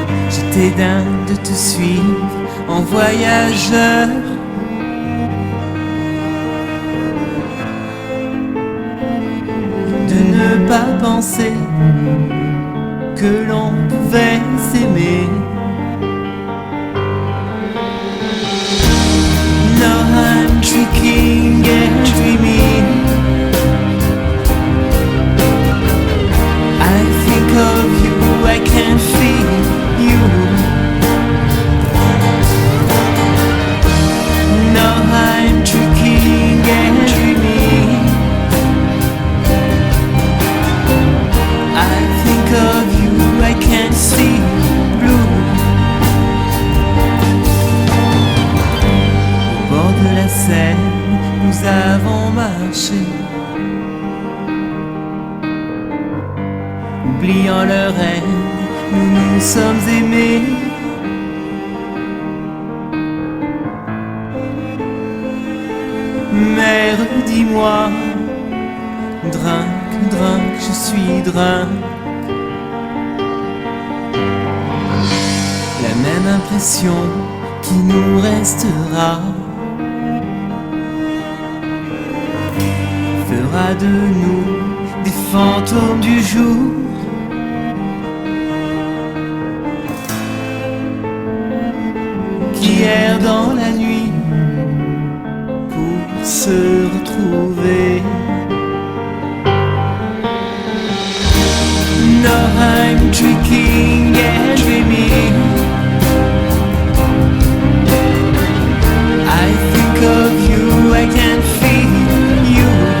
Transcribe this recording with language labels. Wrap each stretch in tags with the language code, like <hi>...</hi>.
<fr>J'étais dingue de te suivre en voyageur. De ne pas penser que l'on pouvait s'aimer.</fr> <en>Now I'm tricking and dreaming. I think of you, I can feel you. Now I'm tricking and dreaming. I think of you, I can see blue.</en> <fr>Au bord de la Seine, nous avons marché, oubliant le rêve, nous nous sommes aimés. Mère, dis-moi,</fr> <en>drunk, drunk,</en> <fr>je suis</fr> <en>drunk.</en> <fr>La même impression qui nous restera fera de nous des fantômes du jour. Qui errent dans la nuit pour se retrouver.</fr> <en>Now I'm tricking and dreaming. I think of you, I can feel you.</en>